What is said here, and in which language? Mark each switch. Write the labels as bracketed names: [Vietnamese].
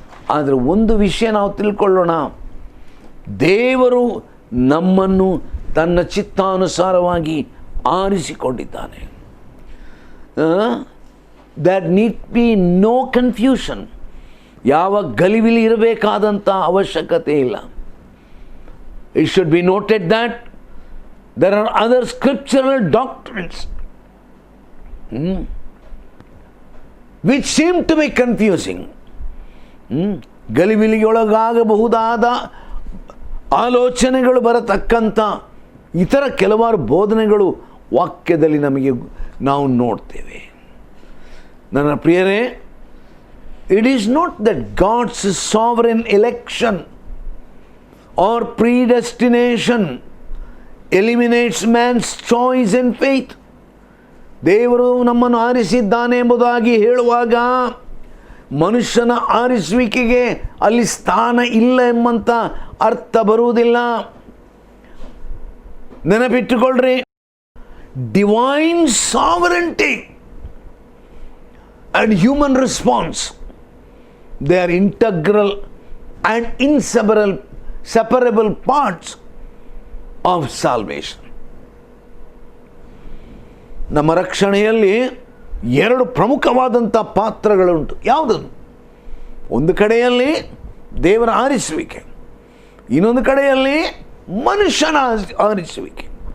[Kannada] ಆದರೆ ಒಂದು ವಿಷಯ ನಾವು ತಿಳ್ಕೊಳ್ಳೋಣ, ದೇವರು ನಮ್ಮನ್ನು ತನ್ನ ಚಿತ್ತಾನುಸಾರವಾಗಿ ಆರಿಸಿಕೊಂಡಿದ್ದಾನೆ. [English] That need be no confusion. [Kannada] ಯಾವ ಗಲಿಬಿಲಿ ಇರಬೇಕಾದಂಥ ಅವಶ್ಯಕತೆ ಇಲ್ಲ. [English] It should be noted that there are other scriptural doctrines which seem to be confusing. [Kannada] ಗಲಿಬಿಲಿಯೊಳಗಾಗಬಹುದಾದ ಆಲೋಚನೆಗಳು ಬರತಕ್ಕಂಥ ಇತರ ಕೆಲವಾರು ಬೋಧನೆಗಳು ವಾಕ್ಯದಲ್ಲಿ ನಾವು ನೋಡ್ತೇವೆ. ನನ್ನ ಪ್ರಿಯರೇ, [English] It is not that God's sovereign election or predestination eliminates man's choice and faith. [Kannada] ದೇವರು ನಮ್ಮನ್ನು ಆರಿಸಿದ್ದಾನೆ ಎಂಬುದಾಗಿ ಹೇಳುವಾಗ ಮನುಷ್ಯನ ಆರಿಸುವಿಕೆಗೆ ಅಲ್ಲಿ ಸ್ಥಾನ ಇಲ್ಲ ಎಂಬಂಥ ಅರ್ಥ ಬರುವುದಿಲ್ಲ. ನೆನಪಿಟ್ಟುಕೊಳ್ಳ್ರಿ, [English] Divine sovereignty and human response, they are integral and inseparable parts of salvation. [Kannada] ನಮ್ಮ ರಕ್ಷಣೆಯಲ್ಲಿ 2 ಪ್ರಮುಖವಾದಂಥ ಪಾತ್ರಗಳುಂಟು. ಯಾವುದನ್ನು? ಒಂದು ಕಡೆಯಲ್ಲಿ ದೇವರ ಆರಿಸುವಿಕೆ, ಇನ್ನೊಂದು ಕಡೆಯಲ್ಲಿ ಮನುಷ್ಯನ ಆರಿಸುವಿಕೆ.